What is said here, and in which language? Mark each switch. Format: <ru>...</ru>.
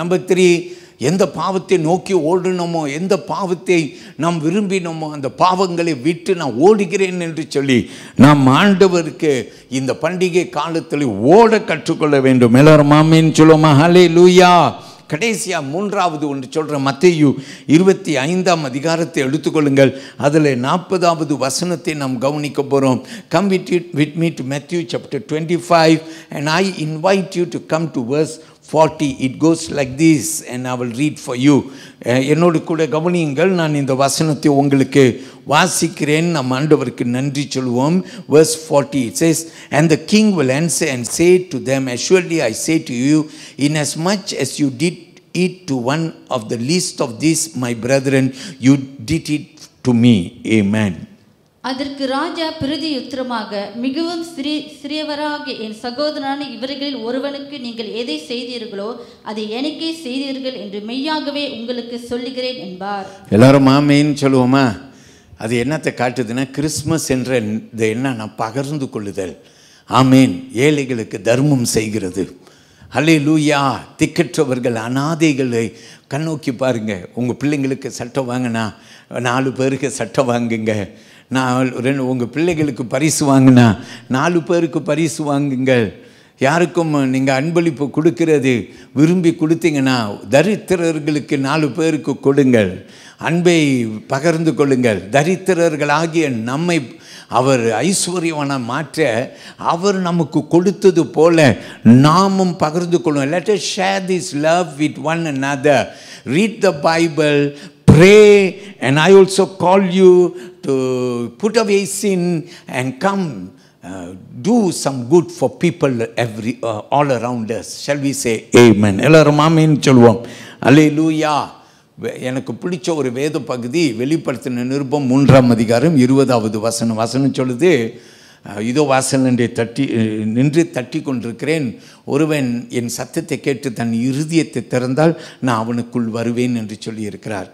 <ta>Number 3 எந்த பாவத்தை நோக்கி ஓடணுமோ, எந்த பாவத்தை நாம் விரும்பினோமோ அந்த பாவங்களை விட்டு நான் ஓடுகிறேன் என்று சொல்லி நாம் ஆண்டவருக்கு இந்த பண்டிகை காலத்தில் ஓட கற்றுக்கொள்ள வேண்டும். எல்லாரும் ஆமென் சொல்லுவோமா? ஹல்லேலூயா. கடைசியாக 3வது ஒன்று சொல்கிறேன். மத்தேயு 25ஆம் அதிகாரத்தை எடுத்துக்கொள்ளுங்கள். அதில் 40வது வசனத்தை நாம் கவனிக்க போகிறோம்.</ta> <en>Come with me to Matthew chapter 25 and I invite you to come to verse 40. It goes like this and I will read for you.</en> <ta>என்னோடு கூட கவனியுங்கள். நான் இந்த வசனத்தை உங்களுக்கு வாசிக்கிறேன். நம் ஆண்டவருக்கு நன்றி சொல்வோம்.</ta> <en>verse 40 it says, and the king will answer and say to them, assuredly I say to you, inasmuch as you did it to one of the least of these my brethren, you did it to me. Amen.</en> <ta>அதற்கு ராஜா பிரதியுத்தரமாக, மிகவும் சிறியவராகிய என் சகோதரனான இவர்களில் ஒருவனுக்கு நீங்கள் எதை செய்தீர்களோ அதை எனக்கே செய்தீர்கள் என்று மெய்யாகவே உங்களுக்கு சொல்லுகிறேன் என்பார். எல்லாரும் ஆமென் சொல்லுவோமா? அது என்னத்தை காட்டுதுன்னா, கிறிஸ்மஸ் என்ற இந்த என்னன்னா பகிர்ந்து கொள்ளுதல். ஆமேன். ஏழைகளுக்கு தர்மம் செய்கிறது. ஹல்லேலூயா. திக்கற்றவர்கள், அனாதைகளை கண்ணோக்கி பாருங்க. உங்கள் பிள்ளைங்களுக்கு சட்டை வாங்கினா 4 பேருக்கு சட்டை வாங்குங்க. உங்கள் பிள்ளைகளுக்கு பரிசு வாங்கினா 4 பேருக்கு பரிசு வாங்குங்கள். யாருக்கும் நீங்கள் அன்பளிப்பு கொடுக்கிறது விரும்பி கொடுத்தீங்கன்னா தரித்திரர்களுக்கு 4 பேருக்கு கொடுங்கள். அன்பை பகிர்ந்து கொள்ளுங்கள். தரித்திரர்களாகிய நம்மை அவர் ஐஸ்வர்யவனை மாற்ற அவர் நமக்கு கொடுத்தது போல நாமும் பகிர்ந்து கொள்ளும்.</ta> <en>Let us share this love with one another. Read the Bible, pray, and I also call you to put away sin and come do some good for people all around us. Shall we say amen?</en> <ta>எல்லாரும் ஆமென் சொல்வோம். அல்லேலூயா. எனக்கு பிடிச்ச ஒரு வேத பகுதி வெளிப்படுத்தின நிருபம் 3ஆம் அதிகாரம் 20வது வசனம் சொல்லுது, இதோ வாசலண்டை நின்று தட்டி கொண்டிருக்கிறேன். ஒருவன் என் சத்தத்தை கேட்டு தன் இருதயத்தை திறந்தால் நான் அவனுக்குள் வருவேன் என்று சொல்லியிருக்கிறார்.</ta>